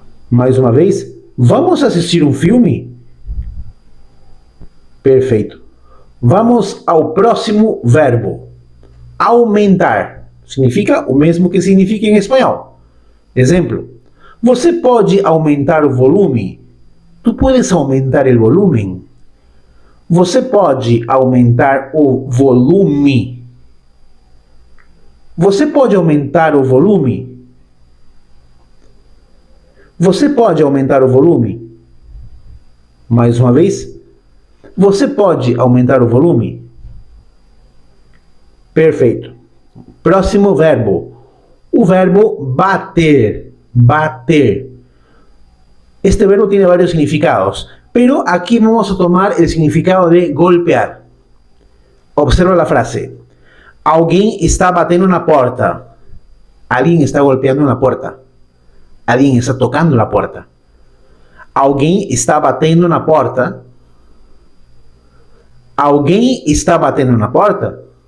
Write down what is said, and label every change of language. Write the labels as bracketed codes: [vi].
[pt] Mais uma vez, vamos assistir um filme? Perfeito. Vamos ao próximo verbo. Aumentar. Significa o mesmo que significa em espanhol. Exemplo. Você pode aumentar o volume? [es] Tu puedes aumentar o volume? [pt] Você pode aumentar o volume? Você pode aumentar o volume? Você pode aumentar o volume? Mais uma vez. Você pode aumentar o volume? Perfeito. Próximo verbo. O verbo bater. Bater. [es] Este verbo tiene varios significados, pero aquí vamos a tomar el significado de golpear. Observa la frase. [pt] Alguém está batendo na porta. Alguém está golpeando na porta. Alguém está tocando na porta. Alguém está batendo na porta. Alguém está batendo na porta.